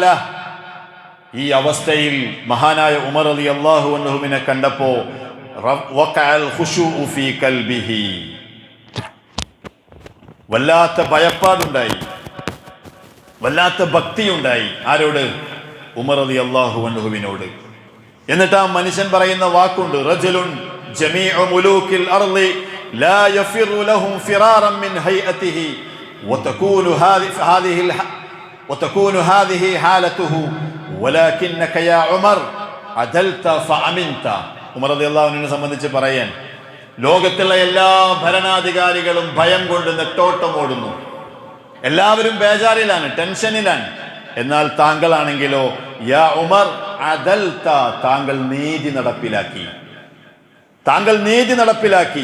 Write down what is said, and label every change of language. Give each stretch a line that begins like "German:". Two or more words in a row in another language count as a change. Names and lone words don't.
Malayalam: ഈ അവസ്ഥയിൽ മഹാനായ ഉമർ
Arabic: رضي الله عنه
Malayalam: കണ്ടപ്പോൾ
Arabic: وقع الخشوع في قلبه.
Malayalam: വല്ലാത്ത ഭയപ്പാടുണ്ടായി, വല്ലാത്ത ഭക്തിയുണ്ടായി. ആരോട്? ഉമർ റളിയല്ലാഹു അൻഹുവിനോട്. എന്നിട്ട് ആ മനുഷ്യൻ പറയുന്ന വാക്കുണ്ട്,
Arabic: رجل جميع ملوك الأرض لا يفر لهم فرارا من هيئته وتكون هذه حالته ولكنك يا عمر عدلت فأمنت.
Malayalam: ഉമർ
Arabic: رضي الله عنه
Malayalam: സംബന്ധിച്ച് പറയാൻ, ലോകത്തുള്ള എല്ലാ ഭരണാധികാരികളും ഭയം കൊണ്ട് നെട്ടോട്ടം ഓടുന്നു. എല്ലാവരും ബേജാറിലാണ്, ടെൻഷനിലാണ്. എന്നാൽ താങ്കളാണെങ്കിലോ
Arabic: يا عمر عدلت,
Malayalam: താങ്കൾ നീതി നടപ്പിലാക്കി, താങ്കൾ നീതി നടപ്പിലാക്കി.